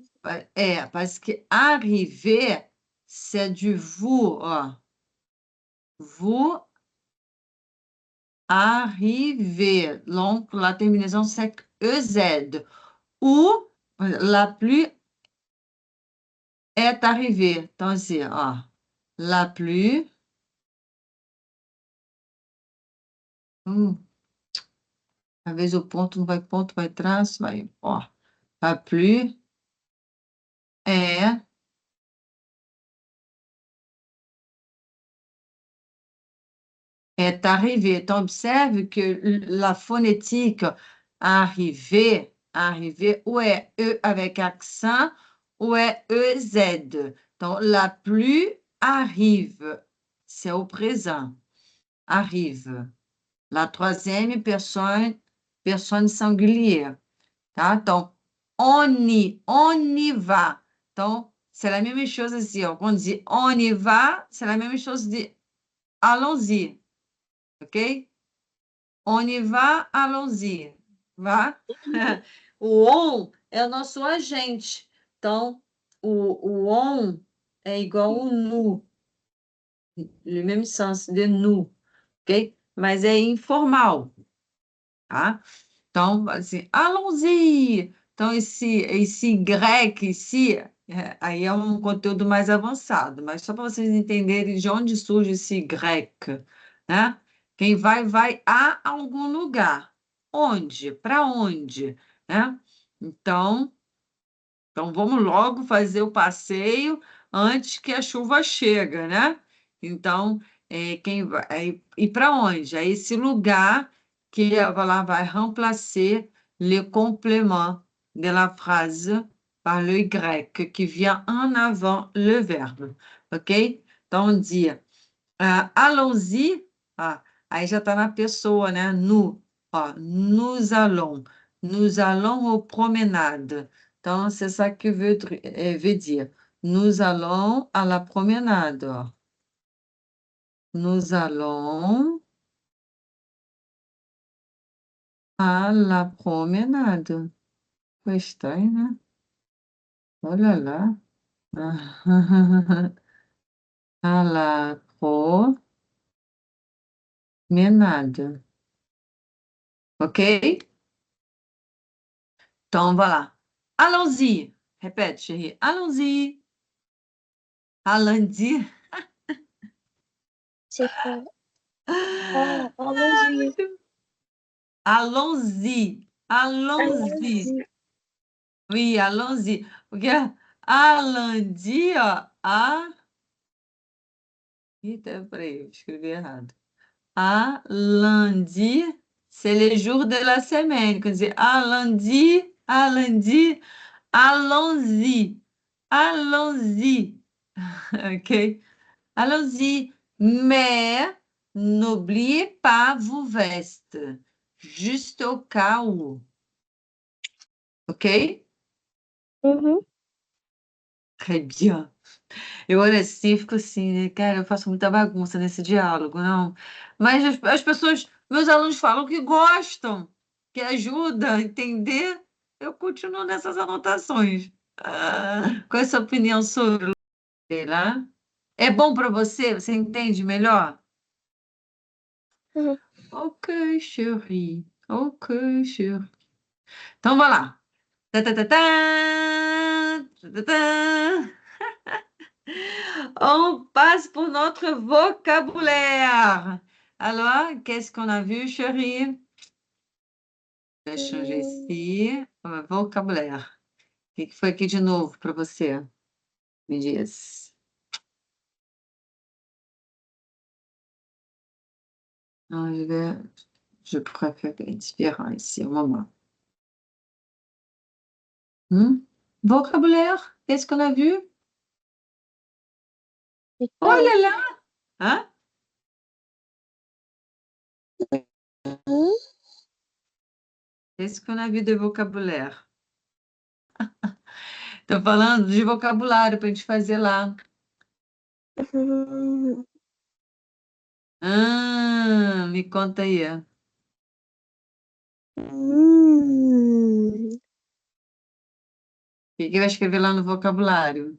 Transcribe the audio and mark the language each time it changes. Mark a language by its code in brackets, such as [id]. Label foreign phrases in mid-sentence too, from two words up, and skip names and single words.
[fr] Parce que arriver, c'est du vous. Vous arrivez. Donc, la terminaison, c'est EZ. Ou la pluie est arrivée. [pt] Então, assim, [fr] la pluie. [pt] Às vezes o ponto vai traço, vai, [fr] La pluie est arrivée. [pt] Então, observe que [fr] la phonétique arriver, [pt] ou é E [fr] avec accent, [pt] ou é EZ. [fr] Donc, la pluie arrive. C'est au présent. Arrive. La troisième personne singulière. [pt] Tá? Então, [fr] on y va. Então, c'est la même chose [pt] assim, ó. Quando diz [fr] on y va, c'est la même chose de allons-y. Ok? On y va, allons-y. [pt] Vá? O on é o nosso agente. Então, o on é igual ao nous. [fr] Le même sens de nous. Ok? [pt] Mas é informal. Tá? Então, assim, [fr] allons-y. [pt] Então, esse grec, aí é um conteúdo mais avançado, mas só para vocês entenderem de onde surge esse grec, né? Quem vai, vai a algum lugar. Onde? Para onde? Né? Então, vamos logo fazer o passeio antes que a chuva chegue, né? Então, quem vai, e para onde? É esse lugar que ela vai [fr] remplacer le complément de la phrase par le grec, que vient en avant le verbe, ok? Então, on dit, allons-y, [pt] aí já está na pessoa, né? [fr] Nous allons aux promenades. Então, c'est ça que veut dire. Nous allons à la promenade. Nous allons à la promenade. [pt] Foi estranho, né? Olha lá. [fr] À la promenade. [pt] OK? Então, voilà. [fr] Allons-y. Répète, chérie. Allons-y. Allons-y. C'est quoi? Ah, Allons-y. allons-y. Allons-y. Allons-y. Oui, allons-y. Porque allons-y, [pt] Eita, peraí, eu escrevi errado. [fr] Lundi, c'est les jours de la semaine. [pt] Quer dizer, [fr] lundi, allons-y, allons-y. OK? Allons-y. Mais n'oubliez pas vos vestes, juste au cas où. OK? Uhum. Très bien. [pt] Eu olho assim e fico assim, né, cara, eu faço muita bagunça nesse diálogo, não. Mas as pessoas, meus alunos falam que gostam, que ajuda a entender, eu continuo nessas anotações. Qual é a sua opinião sobre, sei lá? É bom para você? Você entende melhor? Uhum. [fr] Ok, chérie. Ok, chérie. [pt] Então, vai lá. Tá, tá, tá, tá. Tá, tá, tá. [fr] On passe pour notre vocabulaire. Alors, qu'est-ce qu'on a vu, chérie? Je vais changer ici. Vocabulaire. [pt] O que foi aqui de novo para você? Me diz. [fr] Non, je préfère être différent ici, au moment. Vocabulaire, qu'est-ce qu'on a vu? Oh [pt] Então, [fr] là là! Hein? Qu'est-ce qu'on a vu de vocabulaire? [pt] Estou falando de vocabulário para a gente fazer lá. uhum. Me conta aí. Hum. O que vai escrever lá no vocabulário?